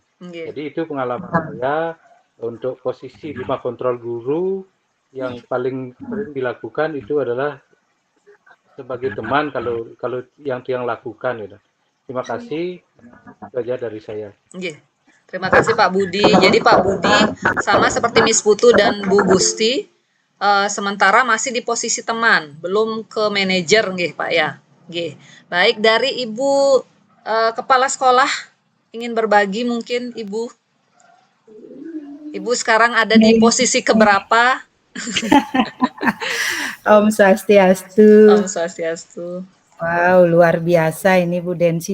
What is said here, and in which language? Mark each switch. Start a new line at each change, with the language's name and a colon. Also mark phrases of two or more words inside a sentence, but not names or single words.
Indonesian: Jadi itu pengalaman saya untuk posisi 5 kontrol guru yang paling sering dilakukan itu adalah sebagai teman kalau yang lakukan gitu. Terima kasih. Itu aja dari saya. Nggih. Terima kasih Pak Budi. Jadi Pak Budi sama seperti Miss Putu dan Bu Gusti, sementara masih di posisi teman, belum ke manajer nggih Pak ya. Nggih. Baik, dari Ibu Kepala Sekolah ingin berbagi mungkin Ibu. Ibu sekarang ada di posisi keberapa?
Sanskrit: Om Swastiastu. Om Swastiastu.
Indonesian: Wow, luar biasa ini Bu Densi.